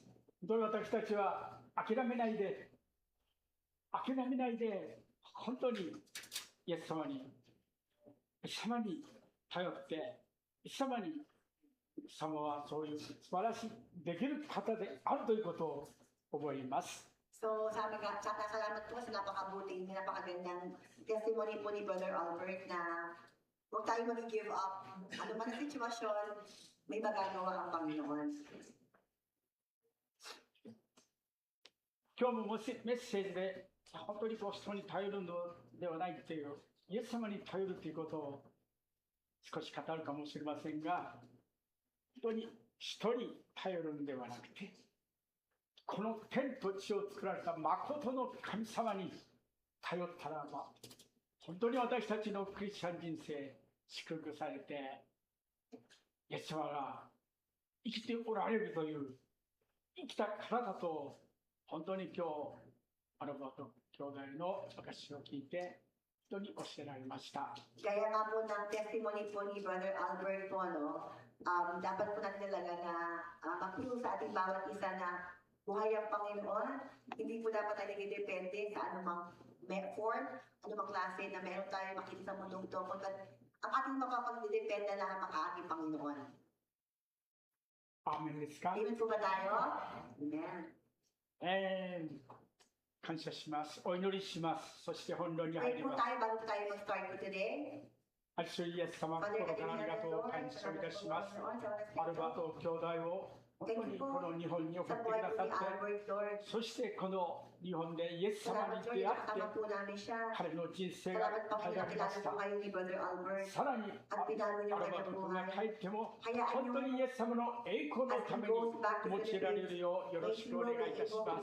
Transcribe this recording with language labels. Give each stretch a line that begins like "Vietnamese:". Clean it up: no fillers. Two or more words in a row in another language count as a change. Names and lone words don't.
Japanese: 本当に私たちは諦めないで、本当にイエス様に頼って、イエス様はそういう素晴らしい、できる方であるということを思います。
Filipino: So sabi nga, salamat po sa napakabuting, napakagandang testimony po ni Brother Albert na huwag tayo mag-
English: give up.
Filipino: Ano man ang sitwasyon, may magagawa ang Panginoon.
Japanese: 今日もメッセージで本当にこう人に頼るのではないという、イエス様に頼るということを少し語るかもしれませんが、本当に人に頼るのではなくて、この天と地を作られた誠の神様に頼ったらば、本当に私たちのクリスチャン人生祝福されて、イエス様が生きておられるという生きたからだと、本当に今日アルバート兄弟の証を聞いて人に教えられました。
Filipino: Kaya nga po ng testimony po ni Brother Albert po, dapat po natin talaga na magturo sa ating bawat isa na buhay ang Panginoon. Hindi po dapat tayo nagdedepende sa anumang form, anumang klase na meron tayo makita sa mundong ito. Ang ating mapapagdedependa lang ang ating Panginoon.
Japanese: Amen ですか？
Filipino: Amen po ba tayo? Amen.
Japanese: 感謝します。お祈りします。そして本論に入
Filipino: Pray
Japanese: り
Filipino: po
Japanese: ます。
Filipino: tayo bago tayo mag-start po today.
Japanese: 主イエス様、 Father, 心からありがとうを感謝いたします。アルバート兄弟を本当にこの日本に送ってくださって、そしてこの日本でイエス様に出会って、彼の人生が変えられました。さらにアルバート君が帰っても、本当にイエス様の栄光のために用いられるようよろしくお願いいたします。